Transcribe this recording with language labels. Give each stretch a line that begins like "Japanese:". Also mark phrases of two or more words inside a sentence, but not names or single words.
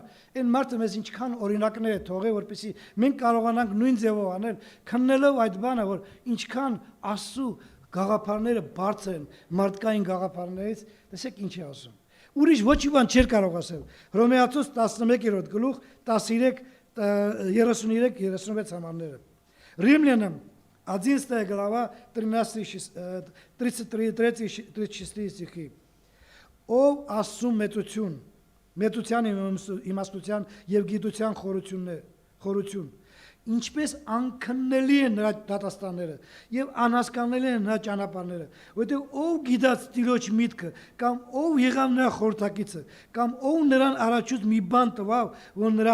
Armenian: այն մարդը մեզ ինչքան օրինակներ է թողել, որպեսզի մենք կարողանանք նույն ձևով անել, քննելով այդ բանը, որ ինչքան Աստծո գաղափարները բարձր են մարդկային գաղափարներից, տեսեք ինչ է ասում։ Ուրիշ ոչ մի բան չէր կարող ասել։ Հռոմեացոց 11-րդ գլուխ 13-33 համարները։
Russian: Римлянам 11 глава 33-36 стихи.
Armenian: Ով Աստծո մեծության իմաստության եւ գիտության խորություն, ինչպես անքննելի են նրա դատաստանները եւ անհասկանալի են նրա ճանապարհները, որտեղ ով գիտած Տիրոջ միտքը կամ ով եղավ նրա խորհրդակիցը կամ ով նրան առաջուց մի բան տվավ, որ նրա